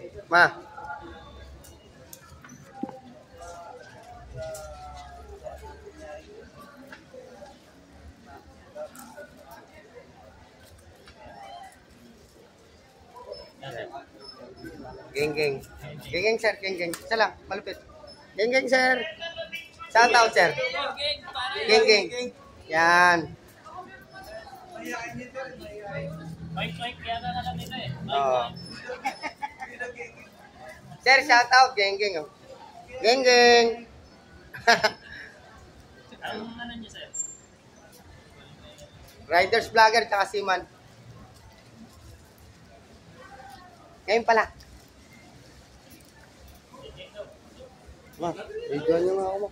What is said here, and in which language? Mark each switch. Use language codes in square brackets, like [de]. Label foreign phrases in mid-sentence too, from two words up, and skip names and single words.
[tl] Ma. Geng geng. Geng geng sir, geng geng. Isa lang, malupit. Geng geng sir. [en] Shout out sir. Geng geng. [tl] Yan. Oh. [en] Sir, shout out geng geng. Oh. Geng geng. [tl] Riders vlogger tsaka Siman. Ngayon pala. Ma, video nyo nga ako.